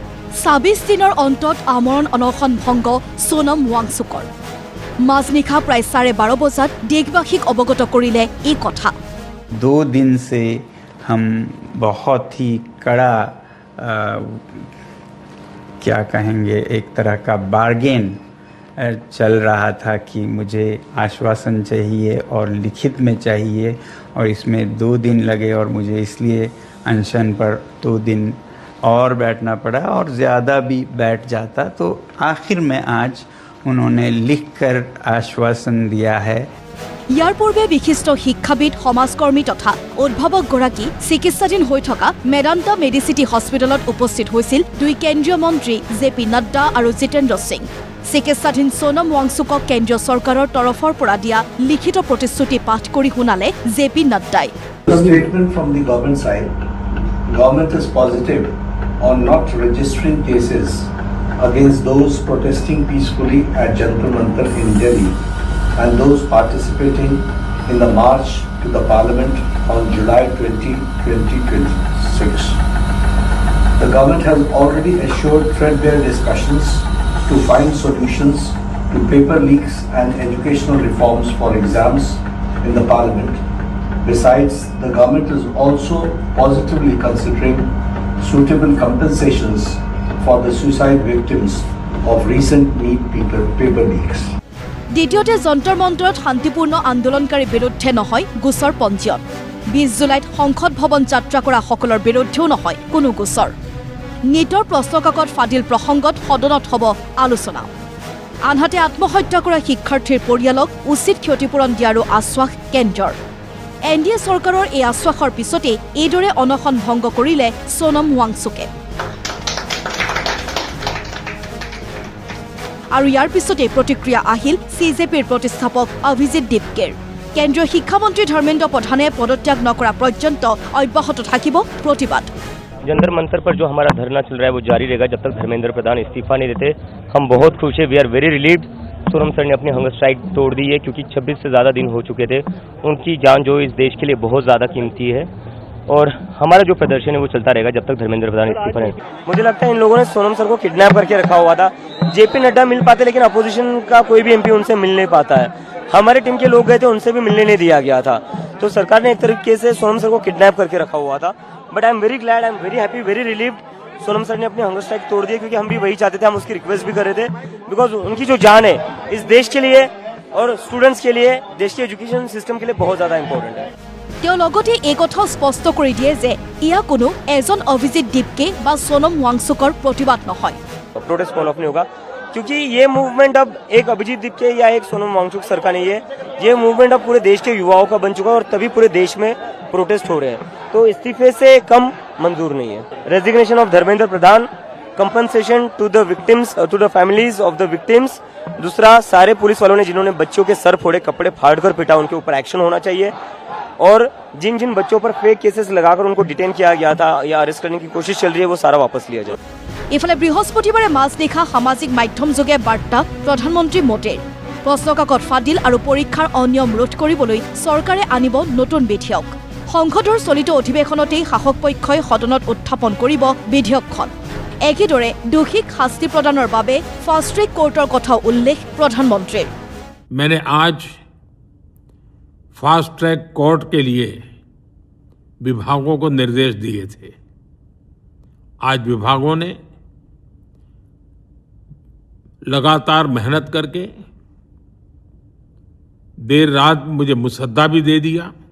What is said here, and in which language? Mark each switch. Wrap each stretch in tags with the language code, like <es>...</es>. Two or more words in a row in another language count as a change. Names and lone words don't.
<as>২৬ দিনৰ অন্তত আমৰণ অনশন ভংগ সোনম ৱাংচুকৰ মাজনিশা প্ৰায় 12:30 বজাত দেশবাসীক অৱগত কৰিলে এই কথা।</as> <hi>2 दिन से हम बहुत ही कड़ा क्या कहेंगे एक तरह का बार्गेन चल रहा था कि मुझे आश्वासन चाहिए और लिखित में चाहिए और इसमें 2 दिन लगे और मुझे इसलिए अनशन पर 2 दिन और बैठना पड़ा और ज़्यादा भी बैठ जाता तो आखिर में आज उन्होंने लिखकर आश्वासन दिया है।</hi> <as>ইয়াৰ পূৰ্বে বিশিষ্ট শিক্ষাবিদ সমাজকৰ্মী তথা উদ্ভাৱকগৰাকী চিকিৎসাধীন হৈ থকা মেদান্তা মেডিচিটি হস্পিটেলত উপস্থিত হৈছিল 2 কেন্দ্ৰীয় মন্ত্ৰী জে.পি. নাড্ডা আৰু জিতেন্দ্ৰ সিং। চিকিৎসাধীন সোনম ৱাংচুকক কেন্দ্ৰীয় চৰকাৰৰ তৰফৰ পৰা দিয়া লিখিত প্ৰতিশ্ৰুতি পাঠ কৰি শুনালে জে.পি. নাড্ডাই।</as> <en>Statement from the government side, government is positive on not registering cases against those protesting peacefully at Jantar Mantar in Delhi and those participating in the march to the parliament on July 20, 2026. The government has already assured threadbare discussions to find solutions to paper leaks and educational reforms for exams in the parliament. Besides, the government is also positively considering suitable compensations for the suicide victims of recent NEET paper leaks.</en> <as>দ্বিতীয়তে যন্তৰ মন্তৰত শান্তিপূৰ্ণ আন্দোলনকাৰীৰ বিৰুদ্ধে নহয় গোচৰ পঞ্জীয়ন। 20 জুলাইত সংসদ ভৱন যাত্ৰা কৰা সকলৰ বিৰুদ্ধেও নহয় কোনো গোচৰ। নীটৰ প্ৰশ্নকাকত ফাদিল প্ৰসংগত সদনত হ'ব আলোচনা। আনহাতে আত্মহত্যা কৰা শিক্ষাৰ্থীৰ পৰিয়ালক উচিত ক্ষতিপূৰণ দিয়াৰো আশ্বাস কেন্দ্ৰৰ। এনডিএ চৰকাৰৰ এই আশ্বাসৰ পিছতে এইদৰে অনশন ভংগ কৰিলে সোনম ৱাংচুকে। আৰু ইয়াৰ পিছতে প্ৰতিক্ৰিয়া আহিল চিজেপিৰ প্ৰতিষ্ঠাপক অভিজিত দীপকেৰ। কেন্দ্ৰীয় শিক্ষামন্ত্ৰী ধৰ্মেন্দ্ৰ প্ৰধানে পদত্যাগ নকৰা পৰ্যন্ত অব্যাহত থাকিব প্ৰতিবাদ।</as> <hi>जंतर मंतर पर जो हमारा धरना चल रहा है वो जारी रहेगा जब तक धर्मेंद्र प्रधान इस्तीफा नहीं देते। हम बहुत खुश है,</hi> <en>we are very relieved.</en> <hi>सोनम सर ने अपनी</hi> <en>hunger strike</en> <hi>तोड़ दी है क्योंकि 26 से ज़्यादा दिन हो चुके थे। उनकी जान जो इस देश के लिए बहुत ज़्यादा कीमती है और हमारा जो प्रदर्शन है वो चलता रहेगा जब तक धर्मेंद्र प्रधान इस्तीफा नहीं। मुझे लगता है इन लोगों ने सोनम सर को किडनैप करके रखा हुआ था। जेपी नड्डा मिल पाते लेकिन अपोजिशन का कोई भी एमपी उनसे मिल नहीं पाता है। हमारे टीम के लोग गए थे, उनसे भी मिलने नहीं दिया गया था। तो सरकार ने एक तरीके से सोनम सर को किडनैप करके रखा हुआ था।</hi> <en>But I am very glad, I am very happy, very relieved.</en> <hi>सोनम सर ने अपनी</hi> <en>hunger strike</en> <hi>तोड़ दी क्योंकि हम भी वही चाहते थे, हम उसकी रिक्वेस्ट भी कर रहे थे बिकॉज उनकी जो जान है इस देश के लिए और स्टूडेंट्स के लिए, देश के</hi> <en>education system</en> <hi>के लिए बहुत ज्यादा इंपॉर्टेंट है।</hi> <as>তেওঁ লগতে এই কথাও স্পষ্ট কৰি দিয়ে যে ইয়া কোনো এজন অভিজিত দীপকে বা সোনম ৱাংচুকৰ প্ৰতিবাদ নহয়।</as> <en>protest call off</en> <hi>नहीं होगा क्योंकि ये मूवमेंट अब एक अभिजीत दीपके या एक सोनम वांगचुक सर का नहीं है। ये मूवमेंट अब पूरे देश के युवाओं का बन चुका है और तभी पूरे देश में प्रोटेस्ट हो रहे हैं। तो इस्तीफे से कम मंजूर नहीं है।</hi> <en>Resignation of Dharmendra Pradhan, compensation to the victims, to the families of the victims.</en> <hi>दूसरा, सारे पुलिस वालों ने जिन्होंने बच्चों के सर फोड़े, कपड़े फाड़कर पिटा, उनके ऊपर एक्शन होना चाहिए। और जिन जिन बच्चों पर</hi> <en>fake cases</en> <hi>लगाकर उनको डिटेन किया गया था या अरेस्ट करने की कोशिश चल रही है वो सारा वापस लिया जाए।</hi> <as>ইফালে বৃহস্পতিবাৰে মাজনিশা সামাজিক মাধ্যমযোগে বাৰ্তা প্ৰধানমন্ত্ৰী মোদীৰ। প্ৰশ্নকাকত ফাদিল আৰু পৰীক্ষাৰ অনিয়ম ৰোধ কৰিবলৈ চৰকাৰে আনিব নতুন বিধেয়ক। সংসদৰ চলিত অধিৱেশনতেই শাসক পক্ষই সদনত উত্থাপন কৰিব বিধেয়কখন। একেদৰে দোষীক শাস্তি প্ৰদানৰ বাবে</as> <en>fast track court</en> <as>কথাও উল্লেখ প্ৰধানমন্ত্ৰীৰ।</as> <hi>मैंने आज</hi> <en>fast track court</en> <hi>के लिए विभागों को निर्देश दिए थे। आज विभागों ने लगातार मेहनत करके देर रात मुझे मुसद्दा भी दे दिया।</hi>